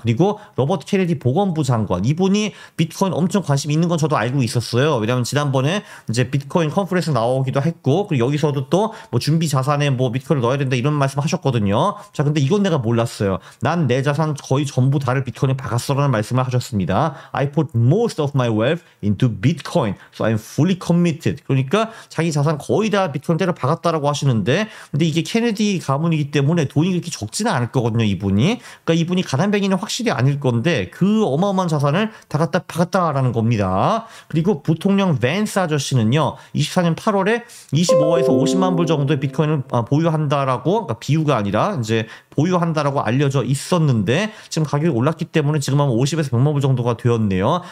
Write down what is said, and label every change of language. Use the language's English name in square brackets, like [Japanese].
[Korean] 그리고 로버트 케네디 보건부 장관, 이분이 비트코인 엄청 관심 있는 건 저도 알고 있었어요. 왜냐하면 지난번에 이제 비트코인 컨퍼런스 나오기도 했고, 그리고 여기서도 또 하셨고 뭐 준비 자산에 뭐 비트코인을 넣어야 된다 이런 말씀 하셨거든요. 자, 근데 이건 내가 몰랐어요. 난 내 자산 거의 전부 다를 비트코인에 박았어라는 말씀을 하셨습니다. [English] I put most of my wealth into Bitcoin, so I'm fully committed. [Korean] 그러니까 자기 자산 거의 다 비트코인대로 박았다라고 하시는데, 근데 이게 케네디 가문이기 때문에 돈이 그렇게 적지는 않을 거거든요, 이분이. 그러니까 이분이 가난뱅이는 확실히 아닐 건데 그 어마어마한 자산을 다 갖다 박았다라는 겁니다. 그리고 부통령 밴스 아저씨는요, 24년 8월에 25에서 50만 불 정도의 비트코인을 보유한다라고, 그러니까 비유가 아니라 이제 보유한다라고 알려져 있었는데 지금 가격이 올랐기 때문에 지금 한 50에서 100만 불 정도가 되었네요.